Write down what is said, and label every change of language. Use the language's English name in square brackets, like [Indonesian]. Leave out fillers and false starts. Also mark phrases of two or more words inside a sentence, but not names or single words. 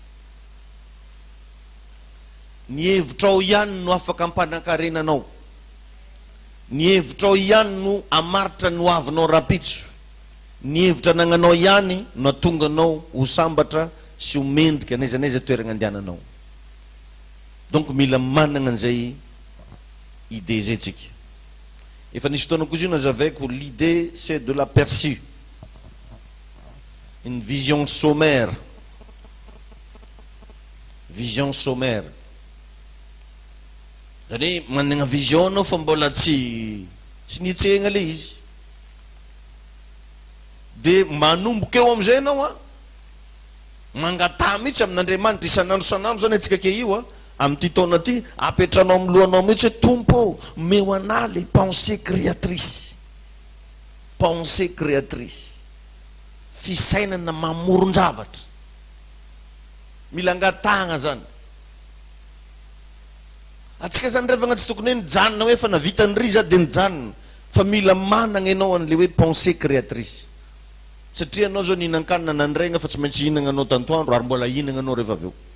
[Malagasy] ny hevitrao ihany no afaka ampanankarenanao ny hevitrao ihany no amaritra no avinao rapitso ny hevitra nagnanao ihany no atonga anao ho sambatra sy ho mendrika n'aiza toerana andehananao donc mila managna an'izay idée zay tsika efa nisy fotoana koa izy io nazavaiko [French] l'idée c'est de l'aperçu une vision sommaire [Malagasy] zany hoe managna vision anao fa mbola tsy nitsehagna le izy de manomboka eo am'izay anao mangata mihitsy amin'Andriamanitra isan'andro isan'andro zany atsika ke io amin'ity taona ty apetranao amin'ny lohanao mihitsy hoe tompo meo ana [French] le pensée créatrice, pensée créatrice, [Malagasy] fisainana mamoron-javatra, mila angatahana zany. Atsika zany revagna tsy tokony hoe nijanona hoe fa navita ny ry za de nijanona, fa mila manana ianao an'le hoe [French] pensée créatrice. [Malagasy] Satria anao zao nihinan-kanina nandraigna fa tsy maintsy hinagna anao tantoandro ary mbola hinagna anao rehefa avy eo.